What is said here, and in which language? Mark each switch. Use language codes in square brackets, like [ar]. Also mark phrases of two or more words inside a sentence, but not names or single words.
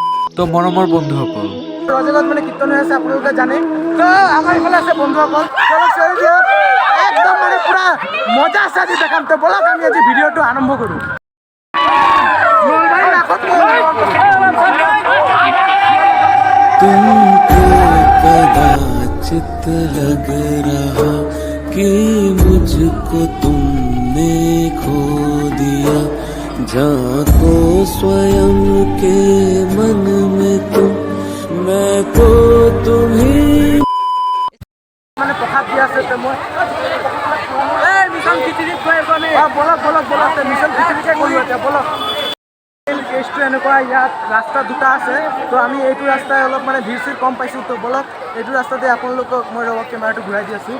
[as] তো মৰমৰ বন্ধুসকল, ৰজগত মানে কীৰ্তন হৈ আছে, আপোনালোকে জানে। তো আমাৰ এইফালে আছে বন্ধুসকল, একদম মানে পুৰা মজা আছে আজি দেখাম। তো বলক আমি আজি ভিডিঅ'টো আৰম্ভ কৰোঁ। [hi] तुमको कदाचित लग रहा कि मुझको तुमने खो दिया, झांको स्वयं के मन में तुम, मैं तो तुम्हें। [as] মানে প্ৰসাদ দি আছে তো মই মিছন খিচিৰি বলক বলক বলক মিছন খিচিৰিকে কৰোঁ এতিয়া বলক। কেছটো এনেকুৱা, ইয়াত ৰাস্তা দুটা আছে, তো আমি এইটো ৰাস্তাই অলপ মানে ভিৰ চিৰ কম পাইছোঁ। তো বলক এইটো ৰাস্তাতে আপোনালোকক মই ৰ'ব কেমেৰাটো ঘূৰাই দি আছোঁ।